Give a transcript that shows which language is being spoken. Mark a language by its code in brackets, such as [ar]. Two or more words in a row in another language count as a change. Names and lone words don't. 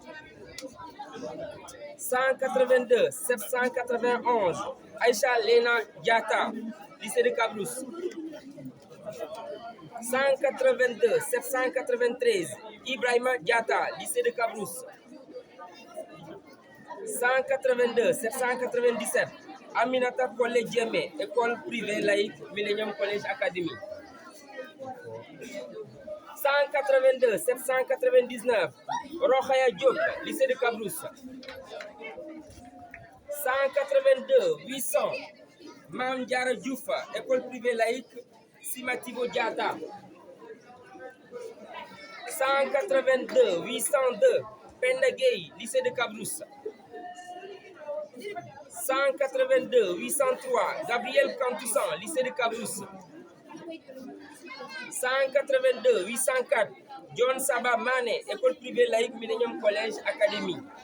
[fr] 182 791, Aïcha Lena Diata, lycée de Cabrousse. 182 793, Ibrahima Diata, lycée de Cabrousse. 182 797, Aminata Collège Djemé, école privée laïque Millennium Collège Académie. 182 799, Rokhaya Diop, lycée de Cabrousse. 182 800, Mam Diara Diouf, école privée laïque Simatibo Diata. 182 802, Penda Gueye, lycée de Cabrousse. 182 803, Gabriel Cantoussan, lycée de Cabrousse. 182 804, John Saba Mané, école privée laïque Millennium Collège Académie.